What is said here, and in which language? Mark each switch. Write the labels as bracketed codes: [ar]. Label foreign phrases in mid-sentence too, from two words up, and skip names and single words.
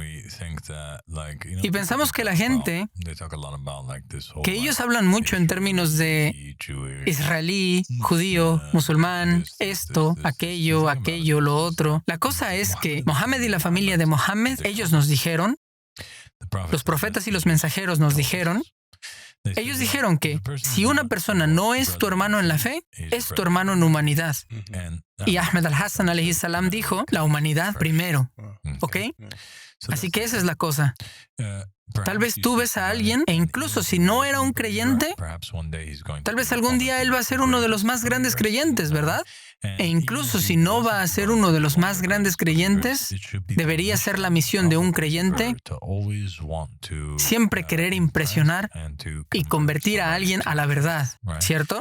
[es] Y pensamos que la gente, que ellos hablan mucho en términos de israelí, judío, musulmán, esto, aquello, lo otro. La cosa es que Mohammed y la familia de Mohammed, ellos nos dijeron, los profetas y los mensajeros nos dijeron, ellos dijeron que si una persona no es tu hermano en la fe, es tu hermano en humanidad. Y Ahmed al-Hassan [ar] alayhi salam [es] dijo, la humanidad primero. ¿Ok? Así que esa es la cosa. Tal vez tú ves a alguien, e incluso si no era un creyente, tal vez algún día él va a ser uno de los más grandes creyentes, ¿verdad? E incluso si no va a ser uno de los más grandes creyentes, debería ser la misión de un creyente siempre querer impresionar y convertir a alguien a la verdad, ¿cierto?